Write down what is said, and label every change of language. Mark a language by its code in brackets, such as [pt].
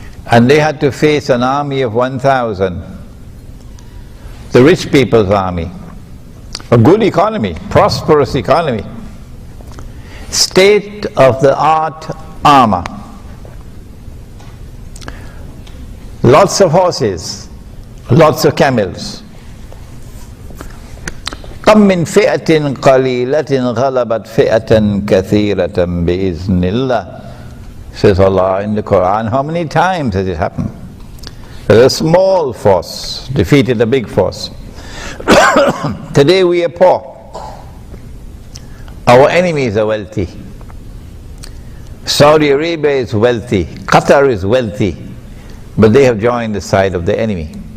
[en] And they had to face an army of 1,000, the rich people's army, a good economy, prosperous economy, state-of-the-art armor, lots of horses, lots of camels. [ar] كم من فئة قليلة غلبت فئة كثيرة بإذن الله, [en] says Allah in the Quran. How many times has it happened? A small force defeated a big force. Today we are poor. Our enemies are wealthy. Saudi Arabia is wealthy. Qatar is wealthy. But they have joined the side of the enemy.